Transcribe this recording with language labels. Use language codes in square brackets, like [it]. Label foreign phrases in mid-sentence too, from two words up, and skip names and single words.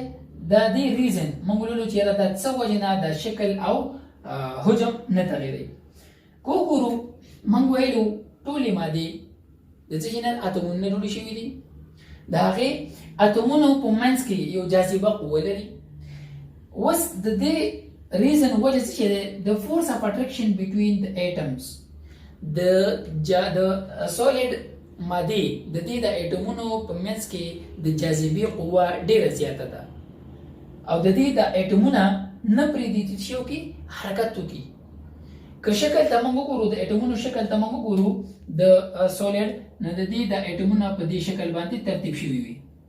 [ps] د دې ریزن موږ ولولو چې یاره دا څه وجې نه د شکل او حجم نه تغیري. که وګورو موږ ویلو ټولې مادې د څه شي نه، اتومونه نه جوړې شوي دي. د هغې اتومونو په منځ کې یو جاذبه قوه لري. اوس د دې reason وجه څه دی؟ [en] the force of attraction between the atoms. [ps] د solid مادې د دې د اټومونو په منځ کې د جاذبې قوه ډیره زیاته ده، او د دې د اټومونه نه پرېږدي چې وکړي حرکت وکړي. که شکل ته موږ وګورو، د اټومونو شکل ته موږ وګورو د solid، نو د دې د اټومونه په دې شکل باندې ترتیب شوي وي.